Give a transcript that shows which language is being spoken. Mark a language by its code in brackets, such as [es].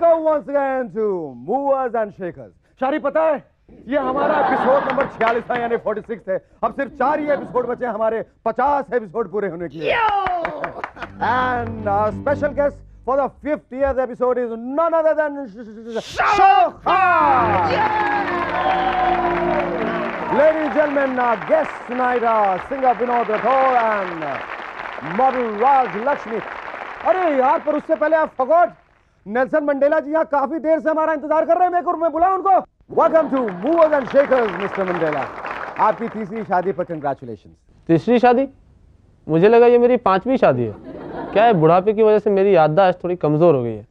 [en] once again to Movers and Shakers. [hi] शारी पता है ये हमारा एपिसोड नंबर 46 है यानी 46 है। अब सिर्फ 4 ही एपिसोड बचे हमारे 50 एपिसोड पूरे होने के लिए। [en] And our special guest for the 50th episode is none other than Shahrukh Khan. Ladies and gentlemen, our guests tonight are singer Vinod Rathore and model Raj Lakshmi. [hi] अरे यार, पर उससे पहले आप फगोट नेल्सन मंडेला जी यहाँ काफी देर से हमारा इंतजार कर रहे हैं। मैं बुलाऊं उनको। [en] welcome to [hi] movers and shakers mister Mandela. आपकी तीसरी शादी पर कंग्रेचुलेशन। तीसरी शादी? मुझे लगा ये मेरी 5वीं शादी है। क्या है, बुढ़ापे की वजह से मेरी याददाश्त थोड़ी कमजोर हो गई है।